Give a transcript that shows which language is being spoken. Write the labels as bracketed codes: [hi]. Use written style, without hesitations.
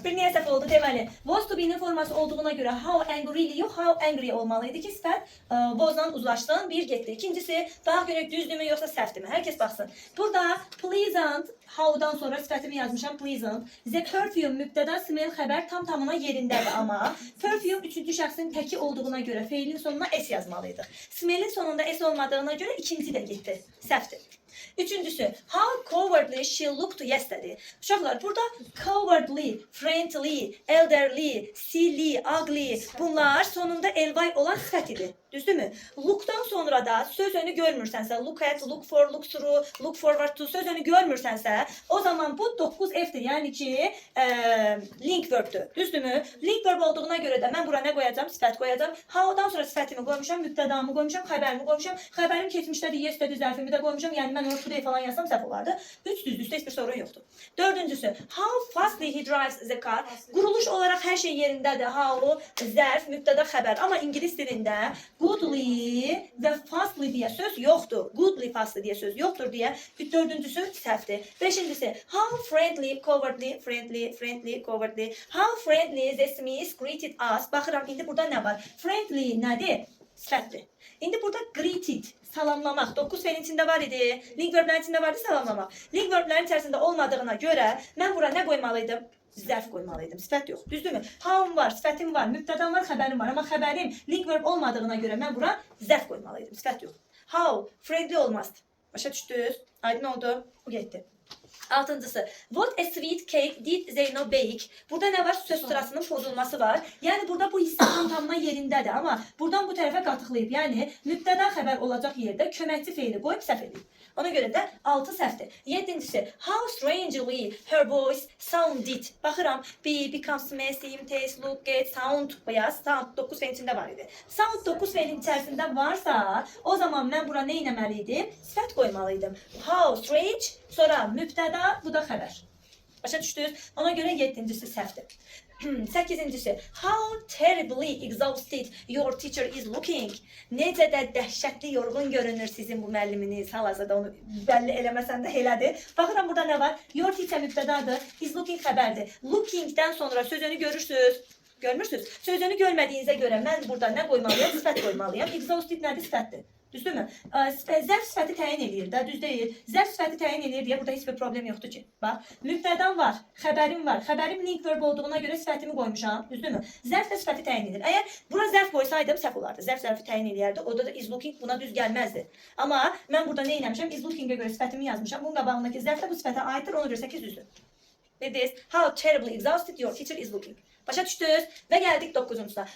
[az] Bir niyə səhv oldu deməli. Was to be-nin forması olduğuna görə how angry yox, how angry olmalıydı ki, sifət was'dan uzlaşdın, bir getdi. İkincisi, daha görək düzdürmü yoxsa səhvdirmi? Hər kəs baxsın. Burada pleasant, how'dan sonra sifətimi yazmışam pleasant. The perfume mübtəda, smell xəbər tam tamına yerindədir amma perfume üçüncü şəxsin təki olduğuna görə feilin sonuna s yazmalıydıq. Smell'in sonunda s olmadığına görə ikinci də getdi. Səhvdir. [en] Üçüncüsü, how cowardly she looked yesterday. [az] Uşaqlar, burada cowardly, friendly, elderly, silly, ugly bunlar sonunda ly olan sifət idi. Düzdürmü? Look'dan sonra da söz önü görmürsənsə, look at, look for, look through, look forward to söz önü görmürsənsə, o zaman bu 9F'dir. Yəni ki, link verb'dür. Düzdürmü? Link verb olduğuna görə də mən bura nə qoyacağım? Sifət qoyacağım. How'dan sonra sifətimi qoymuşam, mübtədamı qoymuşam, xəbərimi qoymuşam. Xəbərim keçmişdədir, yestədir, zərfimi də qoymuşam. Yəni mən onu today falan yazsam səhv olardı. 3 düzdür, heç bir sorun yoxdur. [en] Dördüncüsü, how fastly he drives the car. [az] Quruluş olaraq hər şey yerindədir. How, zərf, mübtəda, xəbər. Amma ingilis dilində goodly və fastly deyə söz yoxdur. Goodly, fastly deyə söz yoxdur deyə. Dördüncüsü səhvdir. [en] Beşincisi, how friendly, cowardly, friendly, cowardly. How friendly the Smiths greeted us. [az] Baxıram, indi burada nə var? Friendly nədir? Sifətdir. İndi burada greeted, salamlamaq. 9 fe'nin içində var idi. Link verblərin içində vardı salamlamaq. Link verblərin içərisində olmadığına görə mən bura nə qoymalıydım? Zərf qoymalıydım. Sifət yox. Düzdürmü? How'm var, sifətim var, mübtədam var, xəbərim var. Amma xəbərim link verb olmadığına görə mən bura zərf qoymalıydım. Sifət yox. How, friendly olmazdı. Başa düşdünüz? Aydın oldu. Bu getdi. [en] Altıncısı, what a sweet cake did Zeyno bake. [az] Burada nə var? Söz sırasının pozulması var. Yəni burada bu hissə tamamına yerindədir. Amma buradan bu tərəfə qatıqlayıb. Yəni mübtəda xəbər olacaq yerdə köməkçi feili qoyub səhv edib. Ona görə də 6 səhvdir. [en] Yedincisi, how strangely her voice sounded. Baxıram, be, becomes, seem, taste, look, get, sound. [az] Bayaz, sound 9 fe'nin içində var idi. Sound 9 fe'nin içərisində varsa, o zaman mən bura nə etməliydim? Sifət qoymalıydım. How strange, sonra mübtəda, bu da xəbər. Başa düşdünüz? Ona görə 7-cisi səhvdir. [en] 8-cisi, how terribly exhausted your teacher is looking. [az] Necə də dəhşətli yorğun görünür sizin bu müəlliminiz. Hal-hazırda onu bəlli eləməsən də elədir. Baxıram burada nə var? Your teacher mübtədadır, is looking xəbərdir. Lookingdən sonra sözünü görürsünüz. Görmürsünüz? Sözünü görmədiyinizə görə mən burada nə qoymalıyam? Sifət qoymalıyam. Exhausted nədir? Sifətdir. Düzdürmü? Zərf sifəti təyin edir də, düz deyil. Zərf sifəti təyin edir deyə burada heç bir problem yoxdur ki. Bax, mübtədam var, xəbərim var. Xəbərim link verb olduğuna görə sifətimi qoymuşam, düzdürmü? Zərf də sifəti təyin edir. Əgər bura zərf qoysaydım səhv olardı. Zərf zərfi təyin edirdi. Orada da is looking buna düz gəlməzdi. Amma mən burada nə etmişəm? Is lookingə görə sifətimi yazmışam. Bunun qabağındakı zərf də bu sifətə aiddir. Ona görə 8 düzdür. [en] Dediniz, how terribly exhausted your teacher is looking. [az] Başa düşdünüz və gəldik 9-cusuna.